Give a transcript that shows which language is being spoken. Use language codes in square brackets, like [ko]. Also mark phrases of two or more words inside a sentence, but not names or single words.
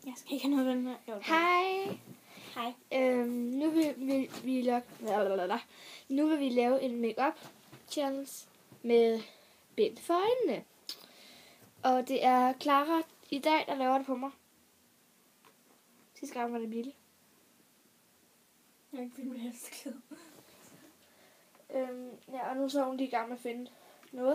[da] skal ikke have noget af den her. Jo, Hej. Hej. Nu vil vi lave en make-up challenge med bind for øjnene. Og det er Clara i dag, der laver det på mig. Sidste gang var det Mille. Jeg kan ikke finde mit halsklæde. Ja, og nu så er hun lige i gang med at finde noget.